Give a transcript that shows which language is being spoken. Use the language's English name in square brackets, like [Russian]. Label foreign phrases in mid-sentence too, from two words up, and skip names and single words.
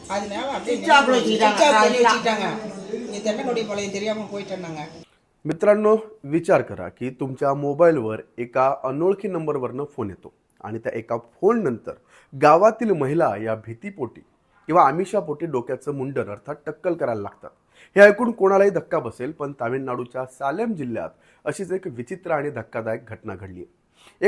[Tamil] அதனால அப்படியே சிச்சாப்புல வச்சுட்டாங்க. இது தென்னங்குடி தெரியாம போயிட்டேன்னாங்க. [Marathi] मित्रांनो, विचार करा की तुमच्या मोबाईलवर एका अनोळखी नंबरवरनं फोन येतो आणि त्या एका फोन नंतर गावातील महिला या भीतीपोटी किंवा आमिषापोटी डोक्याचं मुंडन अर्थात टक्कल करायला लागतात. हे ऐकून कोणालाही धक्का बसेल, पण तामिळनाडूच्या सालेम जिल्ह्यात अशीच एक विचित्र आणि धक्कादायक घटना घडली आहे.